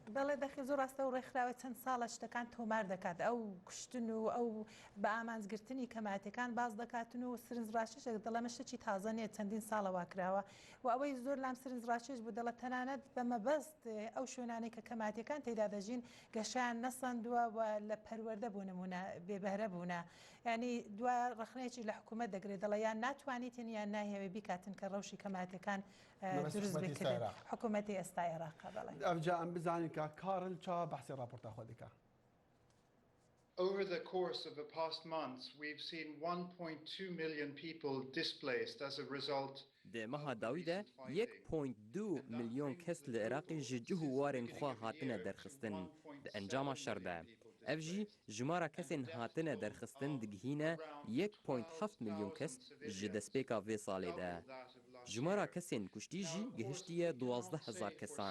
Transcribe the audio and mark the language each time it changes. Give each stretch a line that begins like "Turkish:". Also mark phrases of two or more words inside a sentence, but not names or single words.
Central Kurdish: بەڵێ دەخی زۆر ڕاستە و ڕێکخراوە چەند ساڵە شتەکان تۆمار دەکات ئەو کوشتن و ئەو بە ئامانزگرتنی کەماتەکان باز دەکاتن و سرنجڕاشێک دەڵێمە شتێکی تازە نیە چەندین ساڵەوە کراوە و ئەوەی زۆر لام سرنجڕاشێش بوو دەڵێت تەنانەت بەمەبەست ئەو شوێنانەی کە کەماتەکان تێدا دەژین گەشیان نەسەندووە و لە پەروەردە بوو نمونە بێبەرە بوونە ینی دوای ڕخنەیەکی لە حکوومەت دەگرێت دەڵێ یان ناتوانیتن یان ناهێوێ بیکاتن کە ڕەوشی کەماتەکان دروست بکردن حکوومەتی ئێستا عێراقا بەڵێ
Kurdish: ئەوجا ئەم بزانین کە کارل چا بەحسی راپۆرتا خۆ دەکات.
English: Over the course of the past months, we've seen 1.2 million people displaced as a result.
Kurdish: Di meha dawî de 1.2 milyon kes li Iraqê ji cih û warên xwe hatine derxistin di encama şer de. Ev jî jimara kesên hatine derxistin digihîne 1.7 milyon kes ji destpêka vê salê de. Jimara kesên kuştî jî gihiştiye 12,000 kesan.